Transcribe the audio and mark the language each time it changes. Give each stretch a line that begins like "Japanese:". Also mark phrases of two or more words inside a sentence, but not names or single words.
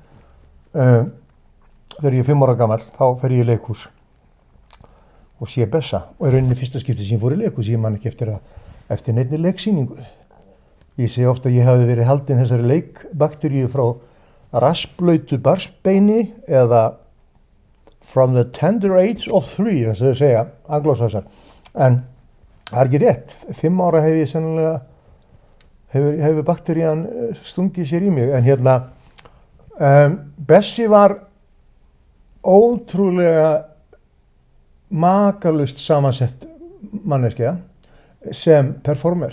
Icelandic: Þegar ég er 5 ára gamall, þá fer ég í leikhús og sé Bessa. Og í rauninni fyrsta skipti sem ég fór í leikhús, ég man ekki eftir neinni leiksýningu. Ég segi ofta að ég hafi verið haldinn þessari leikbakteríu frá rassblautu barnsbeini eða
English: from the tender age of 3,
Icelandic: eins og þau segja, anglósaxar. En það er ekki rétt. 5 ára hef ég sennilega, hefur bakterían stungið sér í mig. En Bessi var ótrúlega makalust samansett manneskja sem performer.